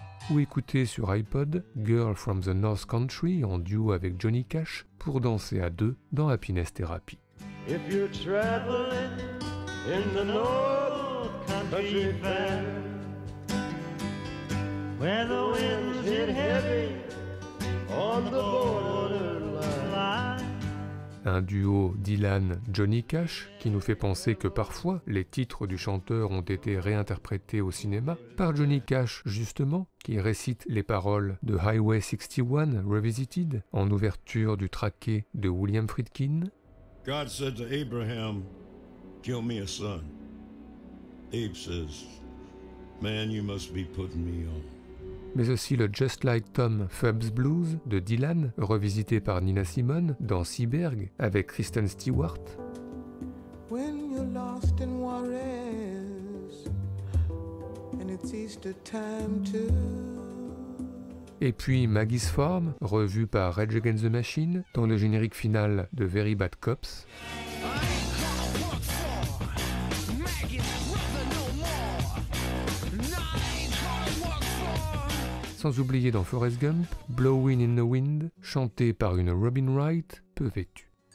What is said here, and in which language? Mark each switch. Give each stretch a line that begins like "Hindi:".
French: Ou écouter sur iPod Girl from the North Country en duo avec Johnny Cash pour danser à deux dans Happiness Therapy.
English: If you're traveling in the North Country Fair, where the winds hit heavy on the borderline.
French: Un duo Dylan-Johnny Cash qui nous fait penser que parfois les titres du chanteur ont été réinterprétés au cinéma par Johnny Cash justement, qui récite les paroles de Highway 61 Revisited en ouverture du traqué de William Friedkin.
English: God said to Abraham, "Kill me a son." Abe says, "Man, you must be putting me on."
French: Mais aussi le Just Like Tom Phelps Blues de Dylan, revisité par Nina Simone dans Seaberg avec Kristen Stewart.
English: When you're lost in Juarez, and it's Easter time too.
French: Et puis Maggie's Farm, revu par Rage Against the Machine dans le générique final de Very Bad Cops. Sans oublier dans Forrest Gump, Blowin' in the Wind, chanté par une Robin Wright peu vêtue.